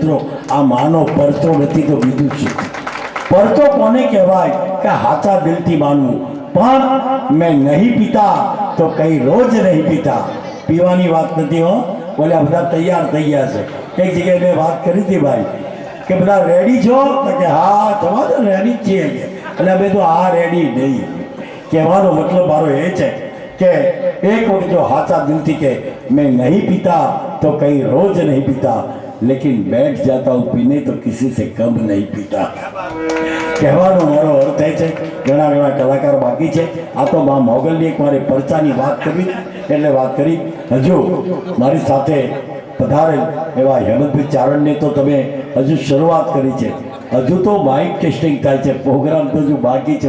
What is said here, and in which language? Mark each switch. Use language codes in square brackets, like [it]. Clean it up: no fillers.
[gu] મિત્રો, આ માનો પરચો નથી તો બીજું છે. પરચો કોને કહેવાય કે હાચા દિલથી માનવું. [hi] પણ મેં નહીં પીતા તો કઈ રોજ નહીં પીતા. [gu] પીવાની વાત નથી હો, બોલે આ બધા તૈયાર થઈ ગયા છે. એક જગ્યાએ મેં વાત કરી હતી ભાઈ કે બધા રેડી છો તો કે હા તમારે રેડી જ છીએ એટલે અમે તો આ રેડી નહીં. કહેવાનો મતલબ મારો એ છે કે એક વખત જો હાચા દિલથી કે [hi] मैं नहीं पीता तो कहीं रोज नहीं पीता, लेकिन बैठ जाता हूँ पीने तो किसी से कम नहीं पीता. [gu] કહેવાનો મારો અર્થ એ છે, ઘણા ઘણા કલાકાર બાકી છે. આ તો મા મોગલની એક મારી પરચાની વાત કરવી એટલે વાત કરી. હજુ મારી સાથે પધારેલ એવા હેમંતભાઈ ચારણને તો તમે હજુ શરૂઆત કરી છે, હજુ તો માઇક ટેસ્ટિંગ થાય છે, પ્રોગ્રામ તો હજુ બાકી છે.